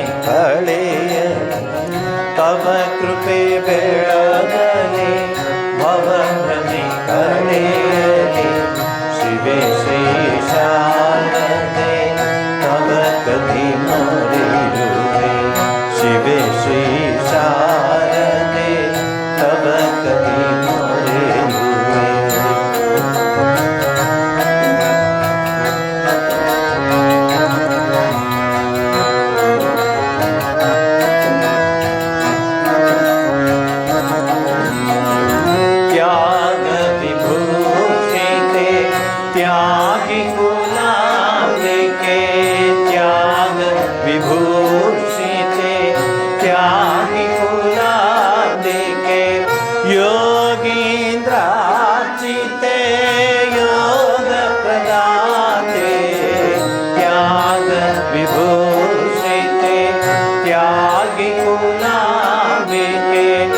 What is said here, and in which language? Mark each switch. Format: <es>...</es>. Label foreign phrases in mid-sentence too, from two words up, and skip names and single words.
<kn>ಕಳೆಯಲಿ ತವ ಕೃಪೆ ಬೆಳಗಲಿ ಭವ ಭ್ರಮೆ ಕಳೆಯಲಿ ಶಿವೆ ಶ್ರೀ ಶಾರದೆ ತವ ಕದಿ ಮೊರೆಯುವೆ ಶಿವೆ ಶ್ರೀ ಶಾರದೆ ತವ ಕದಿ ಮೊರೆಯುವೆ</kn> <sa>त्याग विभूषिते त्यागी कुलाम्बिके त्याग विभूषिते त्यागी कुलाम्बिके योगीन्द्रार्चिते योग प्रदाते त्याग विभूषिते त्यागी कुलाम्बिके</sa>